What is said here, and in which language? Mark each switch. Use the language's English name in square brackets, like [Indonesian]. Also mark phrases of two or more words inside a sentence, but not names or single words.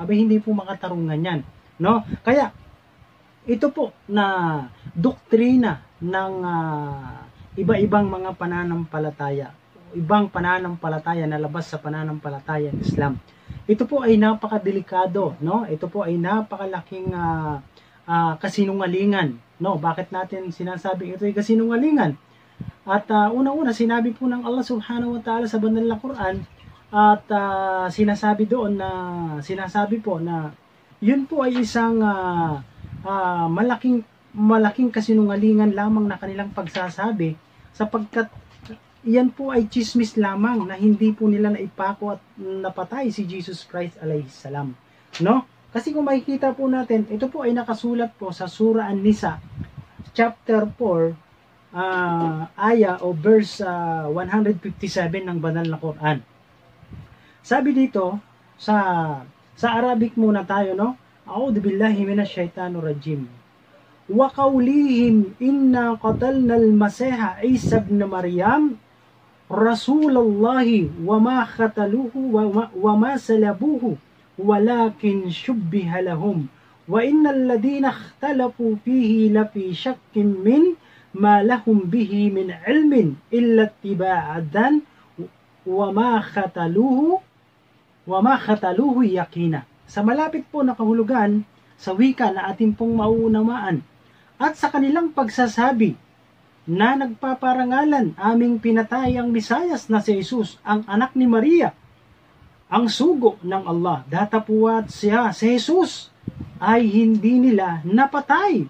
[Filipino] Abay hindi po makatarungan yan, no? Kaya ito po na doktrina ng iba-ibang mga pananampalataya, ibang pananampalataya na labas sa pananampalataya ng Islam. Ito po ay napakadelikado, no? Ito po ay napakalaking kasinungalingan, no? Bakit natin sinasabing ito ay kasinungalingan? At unang-una, sinabi po ng Allah [Arabic] سبحانه وتعالى [Filipino] sa banal na Quran at sinasabi po na yun po ay isang malaking kasinungalingan lamang na kanilang pagsasabi sapagkat yan po ay chismis lamang na hindi po nila naipako at napatay si Jesus Christ [Arabic] عليه السلام, [Filipino] no? Kasi kung makikita po natin, ito po ay nakasulat po sa Surah An-Nisa chapter 4 aya o verse 157 ng banal na Quran. Sabi dito sa Arabic muna tayo, no? [Arabic] أعوذ بالله من الشيطان الرجيم. وقولهم إنا قتلنا المسيح عيسى ابن مريم رسول الله وما قتلوه وما صلبوه ولكن شبه لهم وإن الذين اختلفوا فيه لفي شك من ما لهم به من علم إلا اتباع الظن وما قتلوه يقينا. [Filipino] Sa malapit po na kahulugan sa wika na ating pong mauunamaan at sa kanilang pagsasabi na nagpaparangalan aming pinatay ang Mesiyas na si Jesus, ang anak ni Maria, ang sugo ng Allah. Datapwat siya, si Jesus, ay hindi nila napatay.